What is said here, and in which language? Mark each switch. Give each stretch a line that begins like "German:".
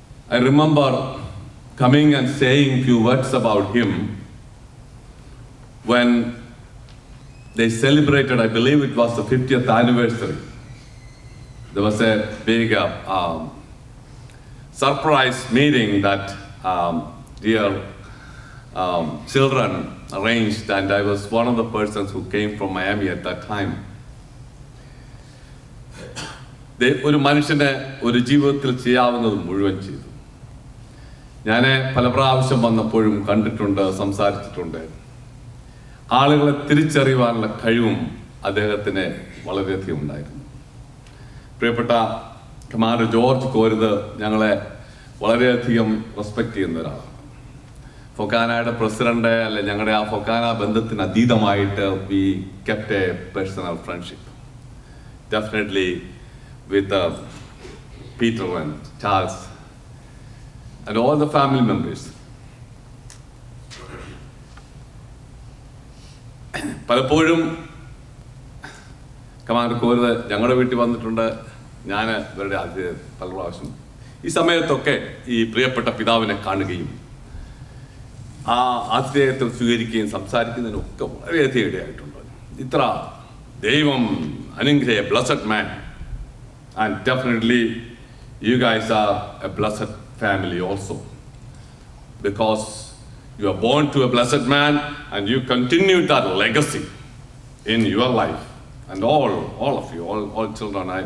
English: I remember coming and saying few words about him when they celebrated, I believe it was the 50th anniversary. There was a big surprise meeting that dear children arranged, and I was one of the persons who came from Miami at that time.
Malayalam: ഒരു മനുഷ്യനെ ഒരു ജീവിതത്തിൽ ചെയ്യാവുന്നത് മുഴുവൻ ചെയ്തു. ഞാൻ പല പ്രാവശ്യം വന്നപ്പോഴും കണ്ടിട്ടുണ്ട്, സംസാരിച്ചിട്ടുണ്ട്. ആളുകളെ തിരിച്ചറിയുവാനുള്ള കഴിവും അദ്ദേഹത്തിന് വളരെയധികം ഉണ്ടായിരുന്നു. പ്രിയപ്പെട്ട കമാൻഡർ ജോർജ് കോരത്ത് ഞങ്ങളെ വളരെയധികം റെസ്പെക്ട് ചെയ്യുന്ന ഒരാളാണ്. ഫൊക്കാനയുടെ പ്രസിഡന്റ് അല്ലെ, ഞങ്ങളുടെ ആ ഫൊക്കാന ബന്ധത്തിന് അതീതമായിട്ട്
English: We kept a personal friendship definitely with Peter and Charles and all the family members.
Malayalam: പലപ്പോഴും കമാൻഡർ കോരത്ത് ഞങ്ങളുടെ വീട്ടിൽ വന്നിട്ടുണ്ട്. ഞാൻ ഇവരുടെ പല പ്രാവശ്യം ഈ സമയത്തൊക്കെ ഈ പ്രിയപ്പെട്ട പിതാവിനെ കാണുകയും ആ ആതിഥേയത്വം സ്വീകരിക്കുകയും സംസാരിക്കുന്നതിനൊക്കെ വളരെയധികം ഇടയായിട്ടുണ്ട്. ഇത്ര ദൈവം അനുഗ്രഹ
English: Blessed man, and definitely you guys are a blessed family also, because you are born to a blessed man and you continue that legacy in your life, and all of you, all children.